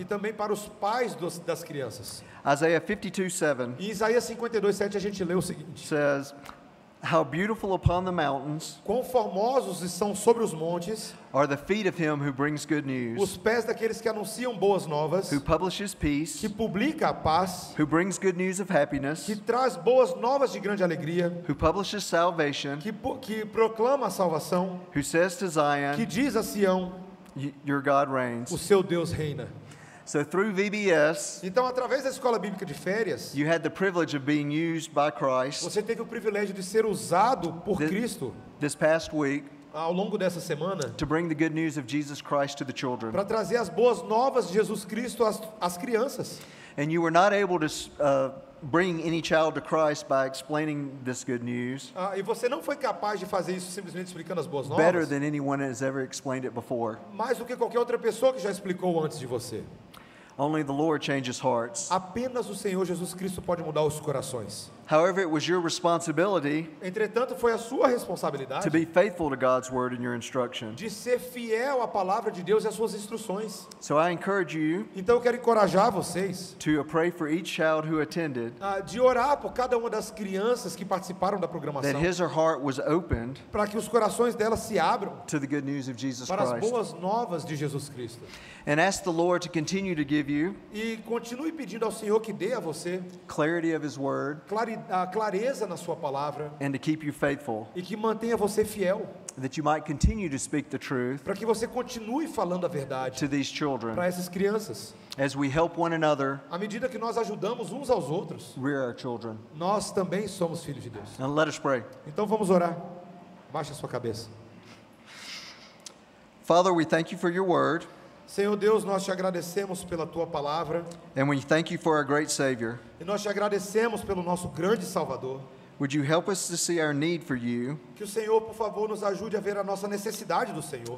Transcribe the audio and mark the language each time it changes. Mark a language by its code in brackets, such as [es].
[pt] também para os pais das crianças. [en] Isaiah 52:7 [pt] Em Isaías 52:7 a gente lê o seguinte: [en] says, "How beautiful upon the mountains [pt] Quão formosos estão sobre os montes [en] are the feet of him who brings good [pt] os [en] news, [pt] pés daqueles que anunciam boas novas, [en] who publishes peace, [pt] que publica a paz, [en] who brings good news of happiness, [pt] que traz boas novas de grande alegria, [en] who publishes salvation, [pt] que proclama a salvação, [en] who says to [pt] que [en] Zion, [pt] diz a Sião, [en] your God [pt] o [en] reigns." [pt] seu Deus reina. [en] So through VBS, [pt] Então, através da escola bíblica de férias, [en] you had the privilege of being used by Christ [pt] você teve o privilégio de ser usado por [en] This- [pt] Cristo [en] this past week [pt] ao longo dessa semana [en] to bring the good news of Jesus Christ to the children. [pt] para trazer as boas novas de Jesus Cristo às crianças. [en] And you were not able to bring any child to Christ by explaining this good news [pt] E você não foi capaz de fazer isso simplesmente explicando as boas [en] better [pt] novas, [en] than anyone has ever explained it before. [pt] mais do que qualquer outra pessoa que já explicou antes de você. [en] Only the Lord changes hearts. [pt] Apenas o Senhor Jesus Cristo pode mudar os corações. [en] However, it was your responsibility [pt] Entretanto, foi a sua responsabilidade [en] to be faithful to God's word and your instruction. [pt] de ser fiel à palavra de Deus e às suas instruções. [en] So I encourage you [pt] Então eu quero encorajar vocês [en] to pray for each child who attended, [pt] de orar por cada uma das crianças que participaram da [en] that [pt] programação, [en] his or heart was opened [pt] para que os corações delas se abram [en] to the good news of Jesus [pt] para as [en] Christ. [pt] boas novas de Jesus Cristo. [en] And ask the Lord to continue to give you [pt] E continue pedindo ao Senhor que dê a você [en] clarity of his word [pt] a clareza na sua palavra [en] and to keep you faithful, [pt] e que mantenha você fiel, [en] that you might continue to speak the truth [pt] para que você continue falando a verdade [en] to these children. [pt] para essas crianças. [en] As we help one another, [pt] À medida que nós ajudamos uns aos outros, [en] rear our children. [pt] nós também somos filhos de Deus. [en] And let us pray. [pt] Então vamos orar. Baixa a sua cabeça. [en] Father, we thank you for your word, [pt] Senhor Deus, nós te agradecemos pela tua palavra [en] and we thank you for our great Savior. [pt] e nós te agradecemos pelo nosso grande Salvador. [en] Would you help us to see our need for you [pt] Que o Senhor, por favor, nos ajude a ver a nossa necessidade do Senhor